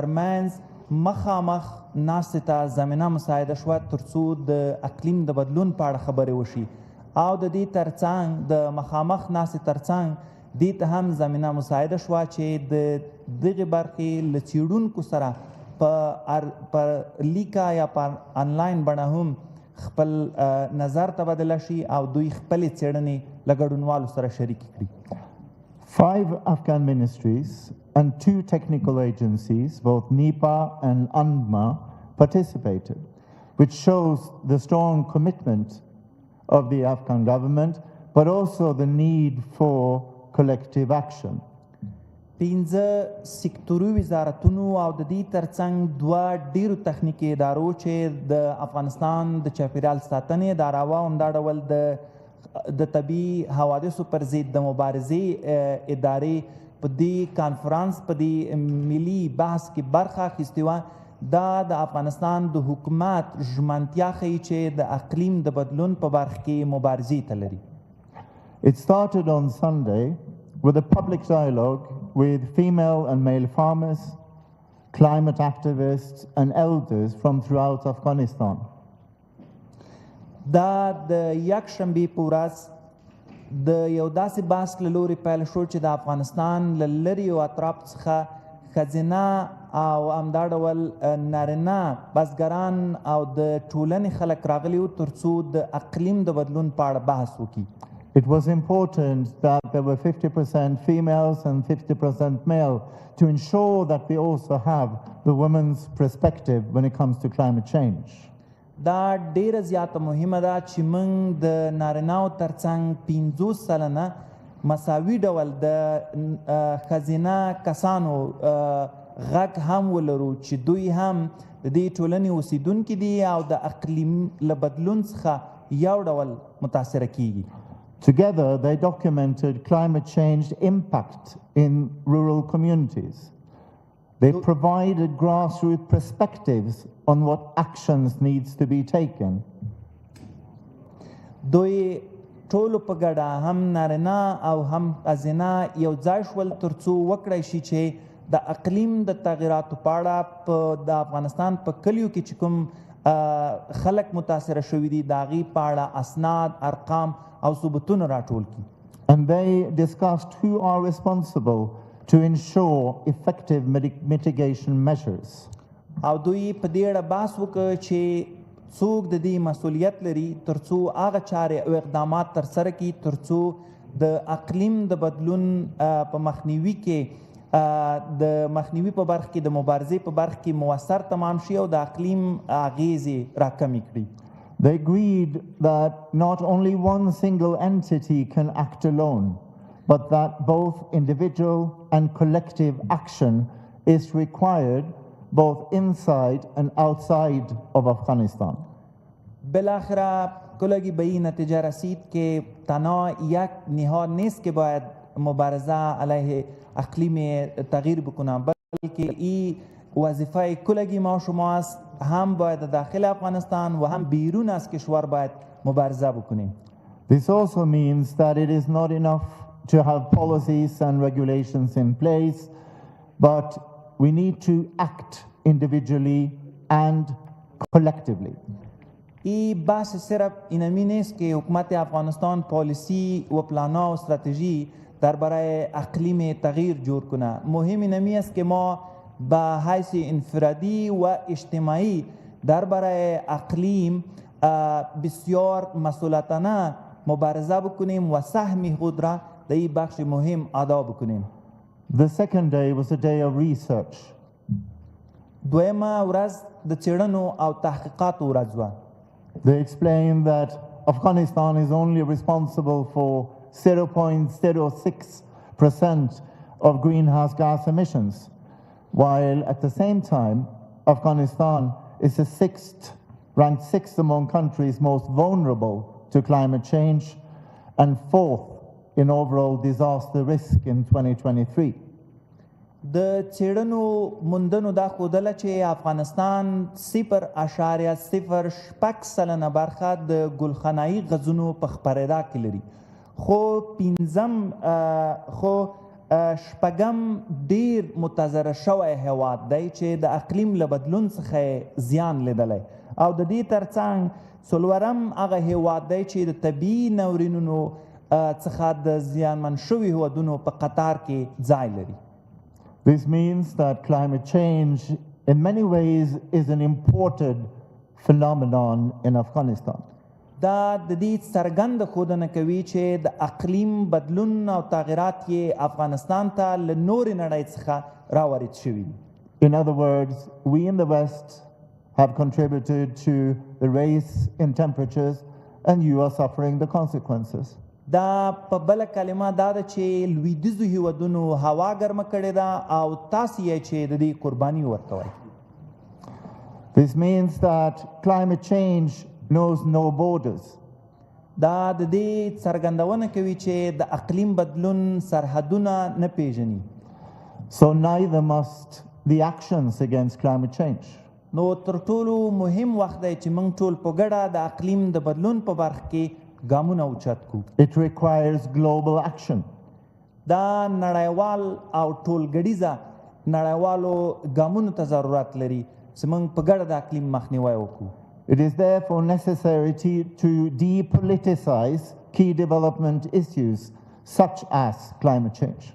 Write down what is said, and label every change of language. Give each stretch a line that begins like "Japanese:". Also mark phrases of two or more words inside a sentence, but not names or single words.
Pashto: ترمنځ مخامخ ناستې ته زمینه مساعده شوه ترڅو د اقلیم د بدلون په اړه خبرې وشي او د دې ترڅنګ د مخامخ ناستې ترڅنګ دې ته هم زمینه مساعده شوه چې د دغې برخې له څېړونکو سره په لیکه یا په آنلاین بڼه هم خپل نظر تبادله شي او دوی خپلې څېړنې له ګډونوالو سره شریکې کړي.
English: 5 Afghan ministries and 2 technical agencies, both NEPA and UNDMA, participated, which shows the strong commitment of the Afghan government, but also the need for collective action.
Pashto: 15 سکتوري وزارتونو او د دې ترڅنګ 2 ډیرو تخنیکي ادارو چې د افغانستان د چاپیریال ساتنې اداره وه همدا ډول د طبیعي حوادثو پر ضد د مبارزې ادارې په دې کانفرانس په دې ملي بحث کې برخه اخیستې وه. دا د افغانستان د حکومت ژمنتیا ښیي چې د اقلیم د بدلون په برخه کې مبارزې ته لري.
English: It started on Sunday with a public dialogue with female and male farmers, climate activists and elders from throughout Afghanistan.
Pashto: دا د یکشنبې په ورځ د یو داسې بحث له لورې پیل شو چې د افغانستان له لرې اطرافو څخه ښځینه او همدا ډول نارینه بزګران او د ټولنې خلک راغلي وو ترڅو د اقلیم د بدلون په اړه بحث وکړي.
English: It was important that there were 50% females and 50% male to ensure that we also have the women's perspective when it comes to climate change.
Pashto: دا ډیره زیاته مهمه ده چې موږ د نارینهو ترڅنګ 50 سلنه مساوي ډول د ښځینه کسانو غږ هم ولرو چې دوی هم د دې ټولنې اوسیدونکي دي او د اقلیم له بدلون څخه یو ډول متاثره کیږي.
English: Together, they documented climate change impact in rural communities. They provided grassroots perspectives on what actions needs to be taken.
Pashto: دوی ټولو په ګډه هم نارینه او هم ښځینه یو ځای شول ترڅو وکړی شي چې د اقلیم د تغییراتو په اړه د افغانستان په کلیو کې چې کوم خلک متاثره شوي دي د هغې په اړه اسناد، ارقام او ثبوتونه راټول کړي.
English: And they discussed who are responsible to ensure effective mitigation measures.
Pashto: او دوی په دې اړه بحث وکړ چې څوک د دې مسؤلیت لري ترڅو هغه چارې او اقدامات ترسره کړي ترڅو د اقلیم د بدلون په مخنیوي کې د مخنیوي په برخه کې د مبارزې په برخه کې مؤثر تمام شي او د اقلیم اغیزې راکمې کړي.
English: They agreed that not only one single entity can act alone, but that both individual and collective action is required both inside and outside of Afghanistan.
Persian: بالاخره کلگی به این نتیجه رسید که تنها یک نهاد نیست که باید مبارزه علیه اقلیم تغییر بکنه، بلکه این وظیفه کلگی ما شما است، هم باید داخل افغانستان و هم بیرون از کشور باید مبارزه بکنیم.
English: This also means that it is not enough to have policies and regulations in place, but we need to act individually and collectively.
Persian: این بحث صرف اینمی نیست که حکومت افغانستان پالیسی و پلانا و استراتژی درباره اقلیم تغییر جور کنه. مهم اینمی است که ما به حیث انفرادی و اجتماعی درباره اقلیم بسیار مسئولانه مبارزه بکنیم و سهم خود را در این بخش مهم ادا بکنیم.
English: The second day was a day of research.
Pashto: دویمه ورځ د څېړنو او تحقیقاتو ورځ وه.
English: They explained that Afghanistan is only responsible for 0.06% of greenhouse gas emissions, while at the same time, Afghanistan is the ranked sixth among countries most vulnerable to climate change and fourth in overall disaster risk in 2023.
Pashto: د څېړنو موندنو دا ښودله چې افغانستان 0.06% برخه د ګلخانه‌ایي غازونو په خپرېدا کې لري، خو شپږم ډیر متضرر شوی هیواد دی چې د اقلیم له بدلون څخه زیان لیدلی او د دې ترڅنګ څلورم هغه هیواد دی چې د طبیعي ناورینونو څخه د زیانمن شوي هیوادونو په قطار کې ځای لري.
English: This means that climate change in many ways is an imported phenomenon in Afghanistan.
Pashto: دا د دې څرګنده ښودنه کوي چې د اقلیم بدلون او تغیرات یې افغانستان ته له نورې نړۍ څخه راوارد شوي دي.
English: In other words, we in the West have contributed to the rise in temperatures and you are suffering the consequences.
Pashto: دا په بله کلمه دا ده چې لویدیځو هیوادونو هوا ګرمه کړې ده او تاسو یې چې د دې قرباني ورکوئ.
English: This means that climate change knows no borders.
Pashto: دا د دې څرګندونه کوي چې د اقلیم بدلون سرحدونه نه پیژني.
English: So neither must the actions against climate change.
Pashto: نو تر ټولو مهم وخت دی چې موږ ټول په ګډه د اقلیم د بدلون په برخه کې ګامونه اوچت کړو.
English: It requires global action.
Pashto: دا نړیوال او ټولګړیزه نړیوالو ګامونو ته ضرورت لري چې موږ په ګډه د اقلیم مخنیوی وکړو.
English: It is therefore necessary to depoliticize key development issues such as climate change.